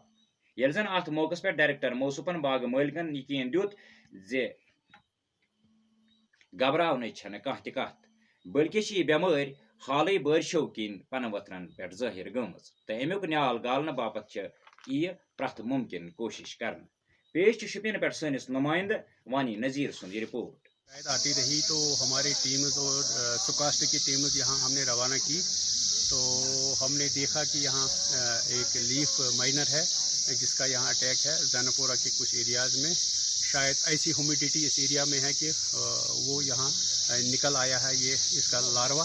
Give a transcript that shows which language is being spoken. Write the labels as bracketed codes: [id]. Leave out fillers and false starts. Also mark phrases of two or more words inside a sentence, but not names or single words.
[ks] येल जन अत मौकस पे डायरेक्टर मौसूफन बाग मालिकन यकीन दियुत जे घबरावन छन कह त कत, बल्कि यह बेमारी हाल बारिशों किन पन वथरन पे जाहिर गमज तो अमुक न्याल गालने बापत यह प्रथ मुमकिन कोशिश कर। पेश शुपिन पे सनिस नुमाइंद वानी नज़ीर सुन रिपोर्ट। [ur] آتی رہی تو ہماری ٹیم اور سکاسٹ کی ٹیم یہاں ہم نے روانہ کی تو ہم نے دیکھا کہ یہاں ایک [en] leaf miner [ur] ہے جس کا یہاں اٹیک ہے جینپورہ کے کچھ ایریاز میں. شاید ایسی ہیومیڈیٹی اس ایریا میں ہے کہ وہ یہاں نکل آیا ہے یہ اس کا لاروا.